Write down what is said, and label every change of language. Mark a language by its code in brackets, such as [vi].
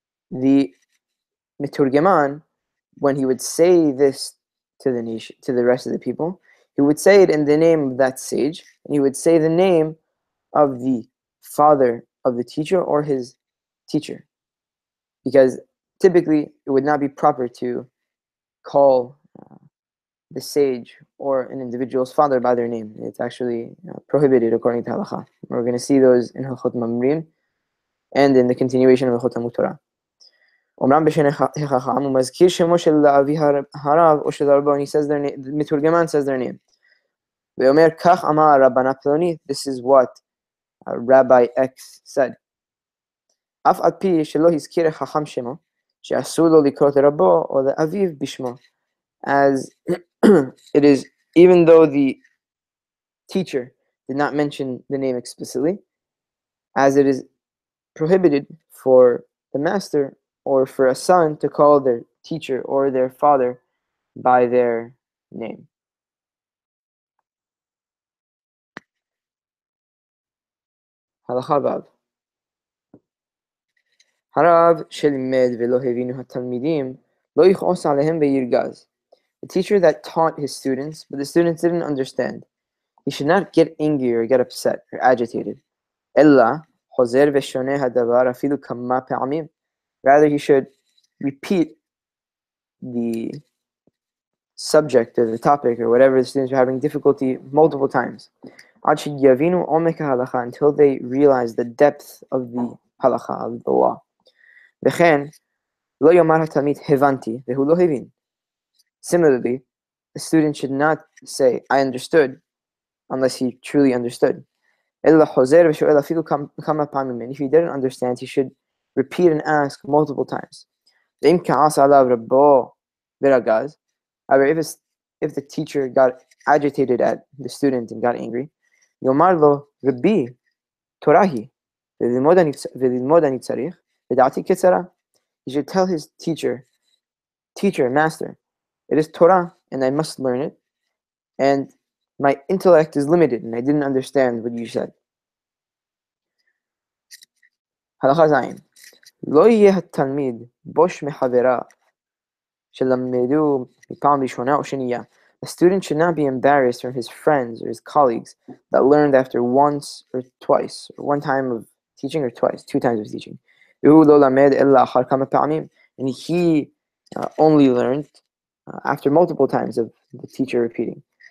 [en] The meturgeman, when he would say this to the nation, to the rest of the people, he would say it in the name of that sage, and he would say the name of the father of the teacher or his teacher, because typically it would not be proper to call the sage or an individual's father by their name. It's actually prohibited according to halakha. We're going to see those in Hilkhot Mamrim and in the continuation of Hilkhot Talmud Torah. [he] אומרם בשם החכם ומזכיר שמו של אבי הרב או של רבו, [en] and he says their name, the meturgeman says their name. [he] ואומר כך אמר רבנה פלוני, [en] this is what Rabbi X said. [he] אף על פי שלא הזכיר החכם שמו, שאסור לו לקרוא לרבו או לאביו בשמו. [en] As it is, even though the teacher did not mention the name explicitly, as it is prohibited for the master or for a son to call their teacher or their father by their name. [he] הלכה ו' הרב שלימד ולא הבינו התלמידים לא יכעוס עליהם וירגז. [en] The teacher that taught his students, but the students didn't understand, he should not get angry or get upset or agitated. [he] אלא חוזר ושונה הדבר אפילו כמה פעמים. [en] Rather, he should repeat the subject or the topic or whatever the students are having difficulty multiple times. [he] עד שיבינו עומק ההלכה, [en] until they realize the depth of the halakha, of the law. [he] וכן, לא יאמר התלמיד הבנתי, והוא לא הבין. [en] Similarly, a student should not say, I understood, unless he truly understood. [he] אלא חוזר ושואל אפילו כמה פעמים. [en] And if he didn't understand, he should repeat and ask multiple times. [he] ואם כעס עליו רבו ורגז, [en] however, if the teacher got agitated at the student and got angry, [he] יאמר לו, רבי, תורה היא, וללמוד אני צריך, ודעתי קצרה. [en] He should tell his teacher, master, it is Torah, and I must learn it, and my intellect is limited, and I didn't understand what you said. [he] הלכה ז' לא יהיה התלמיד בוש מחבריו שלמדו מפעם ראשונה או שנייה. [en] A student should not be embarrassed from his friends or his colleagues that learned after once or twice, or one time of teaching or twice, two times of teaching. [he] והוא לא למד אלא אחר כמה פעמים, [en] and he only learned after multiple times of the teacher repeating.